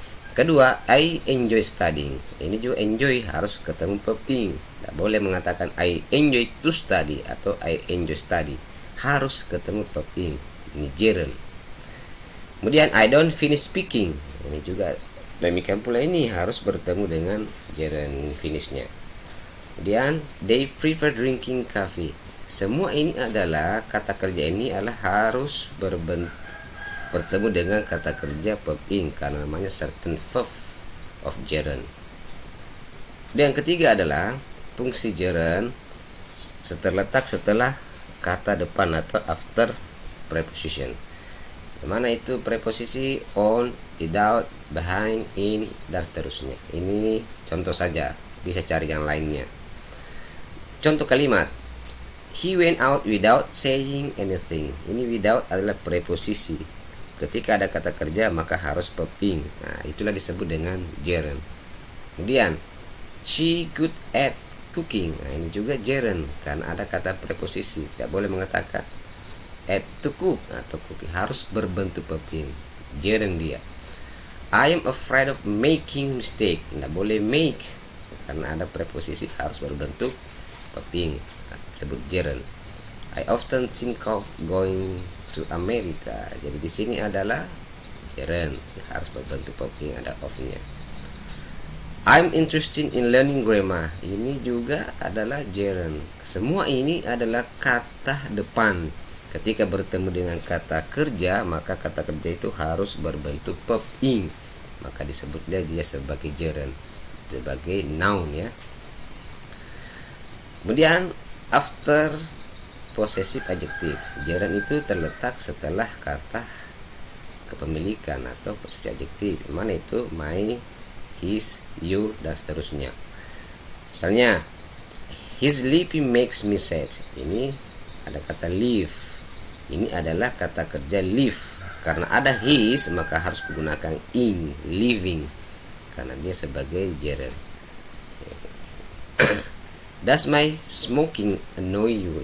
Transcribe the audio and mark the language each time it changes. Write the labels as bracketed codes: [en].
[id] Kedua, [en] I enjoy studying, [id] ini juga enjoy harus ketemu verb ing. Tidak boleh mengatakan [en] I enjoy to study [id] atau [en] I enjoy study, [id] harus ketemu verb ing, ini gerund. Kemudian [en] I don't finish speaking, [id] ini juga demikian pula, ini harus bertemu dengan gerund finishnya. Kemudian [en] they prefer drinking coffee. [id] Semua ini adalah kata kerja ini adalah harus bertemu dengan kata kerja verb ing karena namanya certain verb of gerund. Dan yang ketiga adalah fungsi gerund terletak setelah kata depan atau [en] after preposition. [id] Mana itu preposisi on, without, behind, in, dan seterusnya. Ini contoh saja, bisa cari yang lainnya. Contoh kalimat, [en] he went out without saying anything. [id] Ini without adalah preposisi. Ketika ada kata kerja maka harus verb ing. Nah, itulah disebut dengan gerund. Kemudian [en] she good at cooking. [id] Nah, ini juga gerund karena ada kata preposisi. Tidak boleh mengatakan [en] at to cook [id] atau cooking, harus berbentuk verb ing, gerund dia. [en] I am afraid of making mistake, [id] tidak boleh make karena ada preposisi, harus berbentuk verb ing, sebut gerund. [en] I often think of going to America. [id] Jadi di sini adalah gerund, harus berbentuk verb ing, ada of-nya. [en] I'm interested in learning grammar. [id] Ini juga adalah gerund. Semua ini adalah kata depan. Ketika bertemu dengan kata kerja, maka kata kerja itu harus berbentuk verb ing. Maka disebutnya dia sebagai gerund, sebagai noun ya. Kemudian [en] after possessive adjective. [id] Gerund itu terletak setelah kata kepemilikan atau posesif adjektif. Mana itu? My, his, your, dan seterusnya. Misalnya, [en] his sleeping makes me sad. [id] Ini ada kata live. Ini adalah kata kerja live. Karena ada his, maka harus menggunakan ing, living, karena dia sebagai gerund. [en] Does my smoking annoy you?